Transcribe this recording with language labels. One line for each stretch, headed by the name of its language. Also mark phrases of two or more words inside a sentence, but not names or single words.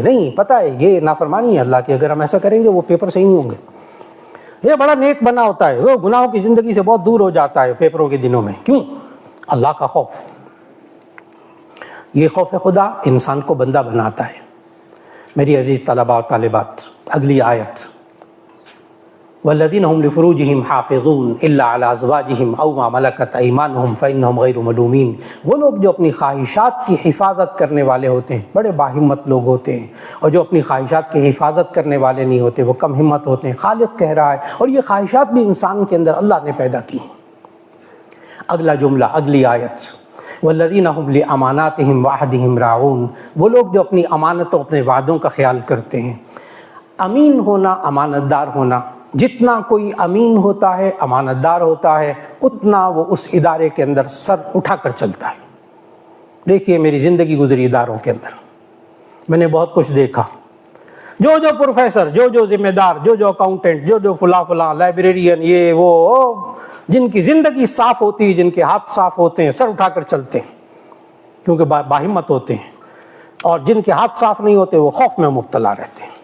Urdu: نہیں، پتہ ہے یہ نافرمانی ہے اللہ کی، اگر ہم ایسا کریں گے وہ پیپر صحیح نہیں ہوں گے۔ یہ بڑا نیک بنا ہوتا ہے، وہ گناہوں کی زندگی سے بہت دور ہو جاتا ہے پیپروں کے دنوں میں، کیوں؟ اللہ کا خوف۔ یہ خوف خدا انسان کو بندہ بناتا ہے۔ میری عزیز طلباء و طالبات، اگلی آیت،
Arabic: والذین هم لفروجہم حافظون الا علی ازواجہم او ما ملکت ایمانہم فانہم غیر ملومین۔
Urdu: وہ لوگ جو اپنی خواہشات کی حفاظت کرنے والے ہوتے ہیں، بڑے باہمت لوگ ہوتے ہیں، اور جو اپنی خواہشات کی حفاظت کرنے والے نہیں ہوتے وہ کم ہمت ہوتے ہیں۔ خالق کہہ رہا ہے، اور یہ خواہشات بھی انسان کے اندر اللہ نے پیدا کی ہیں۔ اگلا جملہ، اگلی آیت،
Arabic: والذین هم لاماناتہم وعہدہم راعون۔
Urdu: وہ لوگ جو اپنی امانتوں، اپنے وعدوں کا خیال کرتے ہیں۔ امین ہونا، امانت دار ہونا، جتنا کوئی امین ہوتا ہے، امانت دار ہوتا ہے، اتنا وہ اس ادارے کے اندر سر اٹھا کر چلتا ہے۔ دیکھیے میری زندگی گزری اداروں کے اندر، میں نے بہت کچھ دیکھا، جو پروفیسر، جو ذمہ دار، جو اکاؤنٹنٹ، جو فلاں لائبریرین، یہ وہ، جن کی زندگی صاف ہوتی ہے، جن کے ہاتھ صاف ہوتے ہیں، سر اٹھا کر چلتے ہیں کیونکہ باہمت ہوتے ہیں، اور جن کے ہاتھ صاف نہیں ہوتے وہ خوف میں مبتلا رہتے ہیں۔